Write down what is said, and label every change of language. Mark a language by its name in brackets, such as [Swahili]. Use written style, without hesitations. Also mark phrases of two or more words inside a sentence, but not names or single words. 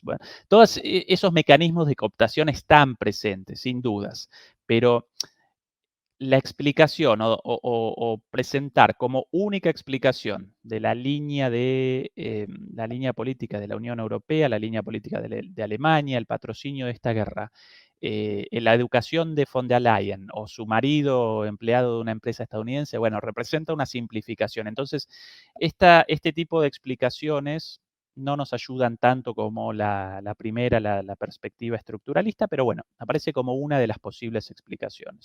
[Spanish] Bueno, todos esos mecanismos de cooptación están presentes, sin dudas, pero la explicación o presentar como única explicación de la línea política de la Unión Europea, la línea política de Alemania, el patrocinio de esta guerra, en la educación de von der Leyen o su marido empleado de una empresa estadounidense, bueno, representa una simplificación. Entonces, este tipo de explicaciones no nos ayudan tanto como la primera, la perspectiva estructuralista, pero bueno, aparece como una de las posibles explicaciones.